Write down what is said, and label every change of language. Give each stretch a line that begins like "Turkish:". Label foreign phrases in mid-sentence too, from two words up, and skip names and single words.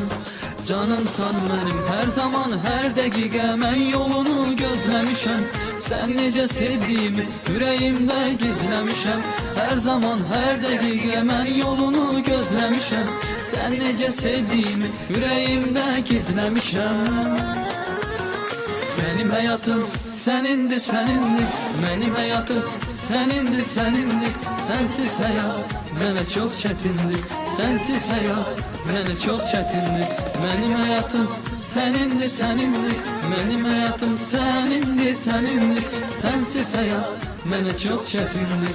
Azerbaijani: Canımsan mənim, hər zaman, hər dəqiqə mən yolunu gözləmişəm. Sən necə sevdiyimi ürəyimdə gizləmişəm. Hər zaman, hər dəqiqə mən yolunu gözləmişəm. Sən necə sevdiyimi ürəyimdə gizləmişəm.
Turkish: Benim hayatım senindir, senindir. Benim hayatım senindir, senindir.
Azerbaijani: Sensiz hayat mənə çox çətindir. Sensiz hayat mənə çox çətindir.
Turkish: Benim hayatım senindir, senindir. Benim hayatım senindir, senindir.
Azerbaijani: Sensiz hayat mənə çox çətindir.